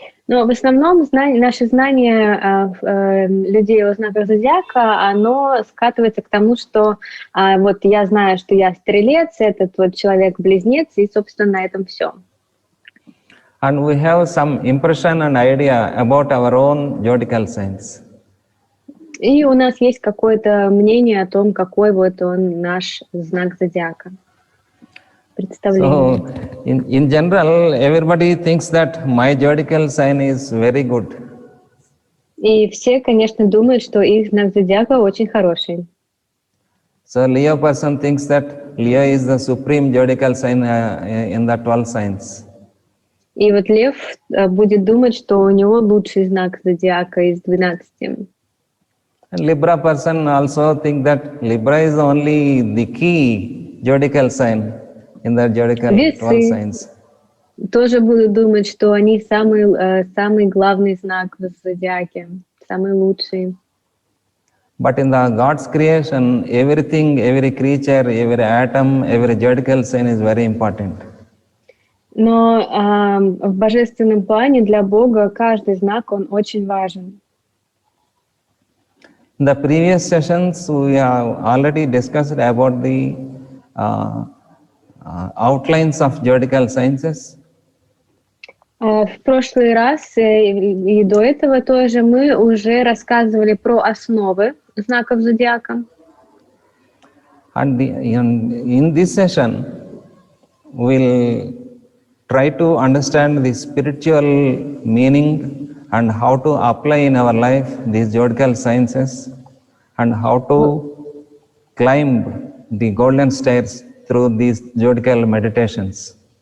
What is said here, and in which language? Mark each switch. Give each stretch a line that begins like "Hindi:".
Russian: Но в основном наше знание людей о знаках зодиака, оно скатывается к тому, что вот я знаю, что я стрелец, этот вот человек-близнец, и, собственно, на этом все.
English: And we have some impression and idea about our own zodiacal signs.
Russian: И у нас есть какое-то мнение о том, какой вот он наш знак зодиака.
English: So, in general, everybody thinks that my zodiacal sign is very good.
Russian: И все, конечно, думают, что их знак зодиака очень хороший.
English: So, Leo person thinks that Leo is the supreme zodiacal sign in the 12 signs.
Russian: И вот Лев будет думать, что у него лучший знак зодиака из 12.
English: And Libra person also think that Libra is only the key zodiacal sign in the zodiacal 12 signs.
Russian: Тоже будут думать, что они самый главный знак в зодиаке, самый лучший.
English: But in the God's creation, everything, every creature, every atom, every zodiacal sign is very important.
Russian: Но в божественном плане для Бога каждый знак, он очень важен.
English: In the previous sessions, we have already discussed about the outlines of zodiacal sciences.
Russian: В прошлый раз и до этого тоже мы уже рассказывали про основы знаков зодиака.
English: And in this session, we'll try to understand the spiritual meaning and how to apply in our life these zodiacal sciences and how to climb the golden stairs through these zodiacal meditations.